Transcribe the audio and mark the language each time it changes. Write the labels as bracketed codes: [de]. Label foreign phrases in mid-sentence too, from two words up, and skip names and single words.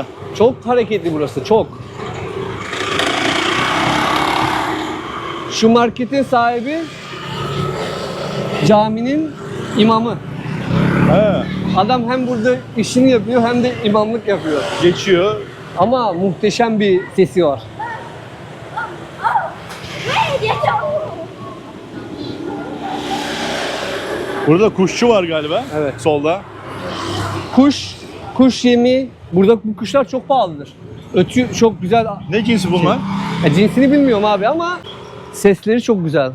[tr] Çok hareketli burası, çok. Şu marketin sahibi caminin imamı. He. Adam hem burada işini yapıyor hem de imamlık yapıyor. Geçiyor. Ama muhteşem bir sesi var. [id] Hey, dia jauh. [tr] Burada kuşçu var galiba. Evet. Solda. Kuş yemi, burada bu kuşlar çok pahalıdır. Ötü çok güzel. Ne cinsi bunlar? Cinsini bilmiyorum abi ama sesleri çok güzel.